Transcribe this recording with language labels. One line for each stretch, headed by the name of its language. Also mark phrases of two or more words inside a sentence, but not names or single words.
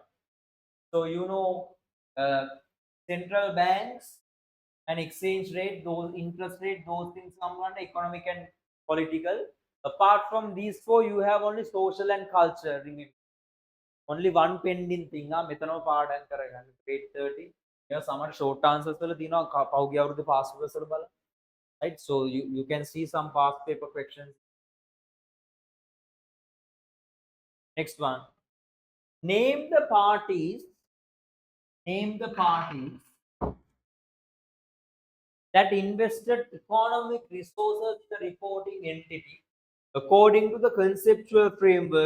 English: So uh, central banks and exchange rate, those interest rate, those things come under economic and political. Apart from these four, you have only social and culture. Remember, only one pending thing.
Sinhala: මෙතනම පාඩම් කරගන්න.
English: grade 30. Yeah, some short answers
Sinhala: වල තියෙනවා පහුගිය අවුරුද්දේ
English: past papers
Sinhala: වල බලන්න.
English: Right? So you can see some past paper questions. Next one. Name the parties. Name the parties that invested economic resources in the reporting entity according to the conceptual framework.